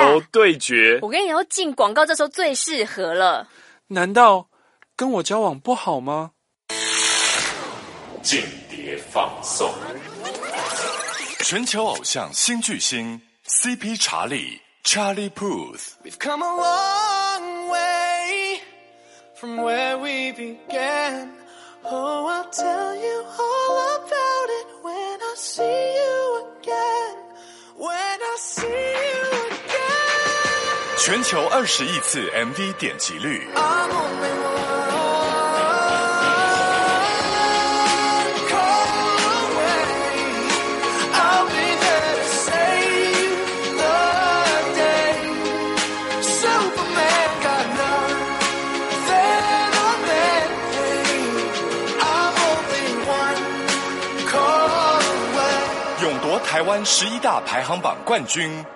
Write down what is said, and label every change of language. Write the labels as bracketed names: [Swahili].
[Chinese] 速球对决。我跟你说，进广告这时候最适合了。难道跟我交往不好吗？间谍放送，全球偶像新巨星 CP 查理 Charlie Puth。 [English] We've come a long way from where we began. Oh, I'll tell you all about it when I see you again. When I see you. [Chinese] 全球20亿次 MV 点击率，勇夺台湾11大排行榜冠军。